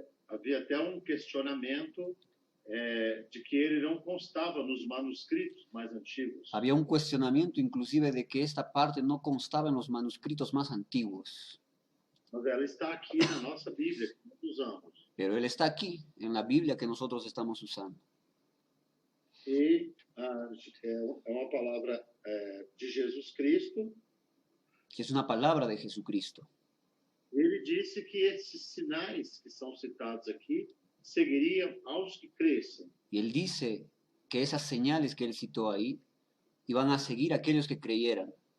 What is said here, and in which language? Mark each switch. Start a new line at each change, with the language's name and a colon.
Portuguese: Havia até um questionamento de que ele não constava nos manuscritos mais antigos.
Spanish: Había un cuestionamiento inclusive de que esta parte no constaba en los manuscritos más antiguos.
Portuguese: Mas ela está aqui na nossa Bíblia, que nós usamos.
Spanish: Pero él está aquí, en la Biblia que nosotros estamos usando.
Portuguese: E é uma palavra de Jesus Cristo.
Spanish: Que es una palabra de Jesucristo.
Portuguese: Ele disse que esses sinais que são citados aqui seguiriam aos que crescem.
Spanish: Y él dice que esas señales que él citó ahí iban a seguir a aquellos que creyeran.